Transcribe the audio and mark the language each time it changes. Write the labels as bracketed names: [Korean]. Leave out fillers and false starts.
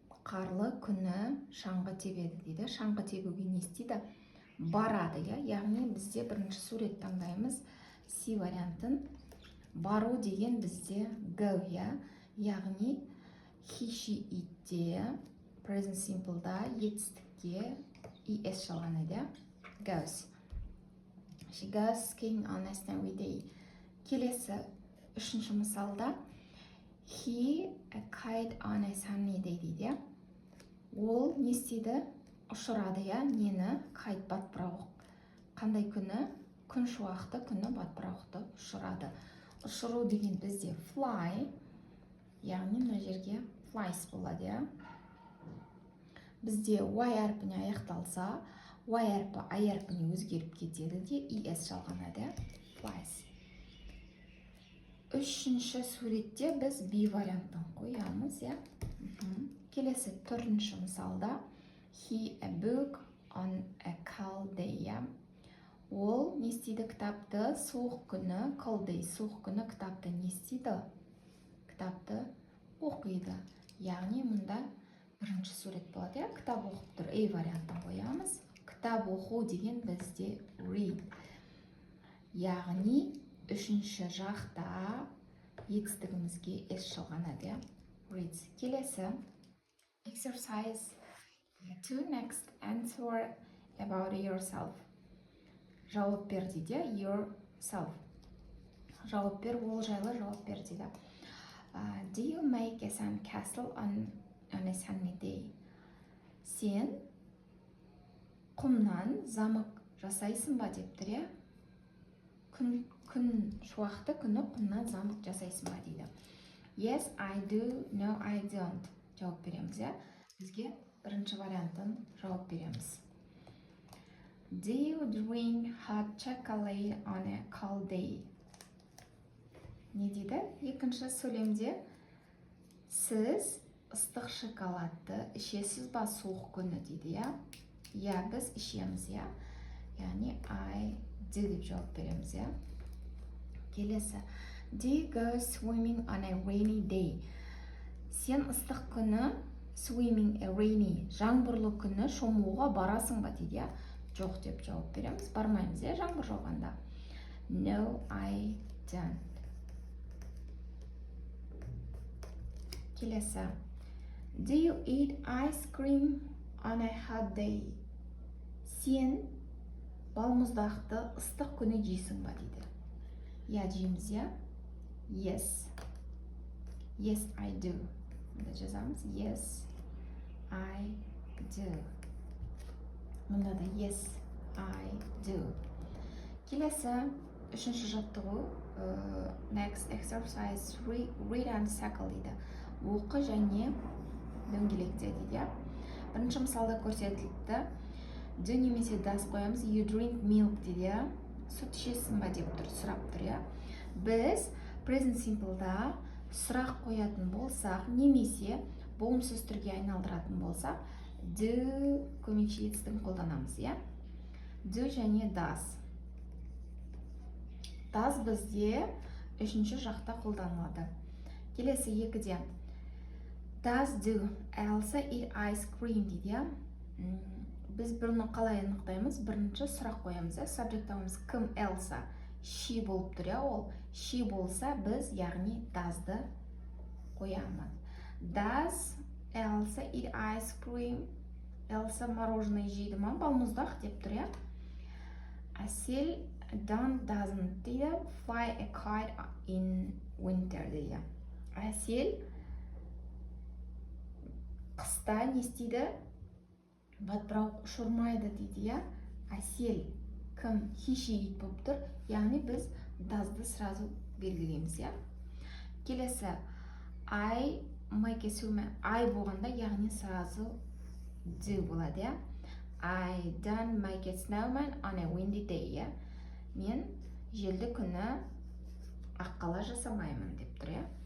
[Kazakh] Қарлы күні шаңғы тебеді дейді. Шаңғы тебуге не істейді? Барады, я. Яғни бізде бірінші сурет таңдаймыз. C вариантын. Бару деген бізде go, я. Яғни he, she, itте, present simple'да етістікке es жалғанады, я. [English] Goes. She goes skiing on a snowy day. [Kazakh] Келесі үшінші мысалда [English] he a kite on a sunny day [Kazakh] дейді. Ол не істейді? Ұшырады, я, нені? Кайт батпырауық. Қандай күні? Күн шуақты күні батпырауықты ұшырады. Ұшыру деген бізде fly, яғни мына жерге flies болады, я. Бізде y әрпіне аяқталса, y әрпі I әрпіне өзгеріп кетеді де es жалғанады, я. [English] Flies. [Kazakh] Үшінші суретте біз B вариантын қоямыз, я. Келесі төртінші мысалда he a book on a cold day, я. Ол не істейді? Кітапты суық күні, [English] cold day, [Kazakh] суық күні кітапты не істейді? Кітапты оқиды. Яғни мұнда бірінші сурет болады, я. Кітап оқып тұр. A вариантын қоямыз. Кітап оқу деген бізде read. Яғни үшінші жақта етістігімізге es жалғанады, я. [English] Reads. Келесі exercise 2 next answer about yourself. [Kazakh] Жауап бер дейді, yourself. Жауап бер, ол жайлы жауап бер дейді. [English] Do you make a sandcastle on a sunny day? [Kazakh] Сен құмнан замок жасайсың ба деп тұр, я. Күн шуақты күні құмнан замок жасайсың ба дейді. [English] Yes, I do. No, I don't. [Kazakh] Жауап береміз, я. Бізге бірінші вариантын жауап береміз. [English] Do you drink hot chocolate on a cold day? [Kazakh] Не дейді? Екінші сөйлемде сіз ыстық шоколадты ішесіз ба суық күні дейді, я. Я, біз ішеміз, я. Яғни I do деп жауап береміз, я. Келесі. [English] Do you go swimming on a rainy day? [Kazakh] Сен ыстық күні [English] swimming a rainy, [Kazakh] жаңбырлы күні шомылуға барасың ба дейді, я. Жоқ деп жауап береміз. Бармаймыз, я, жаңбыр жауғанда. [English] No, I don't. [Kazakh] Келесі. [English] Do you eat ice cream on a hot day? [Kazakh] Сен балмұздақты ыстық күні жейсің ба дейді. Я, жейміз, я. [English] Yes. Yes, I do. [Kazakh] Мұнда жазамыз. [English] Yes, I do. [Kazakh] Мұнда да [English] yes, I do. [Kazakh] Келесі үшінші жаттығу [English] next exercise 3 read and circle [Kazakh] дейді. Оқы және дөңгелекте дейді. Бірінші мысалда көрсетілді. Do немесе does қоямыз. [English] You drink milk дейді. [Kazakh] Сүт ішесің ба деп тұр, сұрап тұр, я. Біз present simple'да сұрақ қоятын болсақ, немесе болымсыз түрге айналдыратын болсақ, do көмекші етістігін қолданамыз, я. [English] Do және does. [Kazakh] Does бізде үшінші жақта қолданылады. Келесі екіде. [English] Does do Elsa eat ice cream [Kazakh] дейді, я. Біз біріні қалай анықтаймыз? Бірінші сұрақ қоямыз, я. Subject ауымыз кім? [English] Elsa. [Kazakh] She болып тұр, я, ол. [English] She [Kazakh] болса, біз, яғни [English] does'ды [Kazakh] қоямыз. [English] Does Elsa eat ice cream [Kazakh] Элса мороженое жейді ма? Балмұздақ деп тұр, иә? Әсел doesn't дейді. [English] Fly a kite in winter дейді. [Kazakh] Әсел қыста не істейді? Батпырақ ұшырмайды дейді, иә? Әсел кім? [English] He, she, it болып тұр. [Kazakh] Яғни біз does'ды сразу белгілейміз, иә? Келесі I болғанда, яғни сразу do болады, иә? [English] I don't make a snowman on a windy day, иә? [Kazakh] Мен желді күні аққала жасамаймын деп тұр, иә?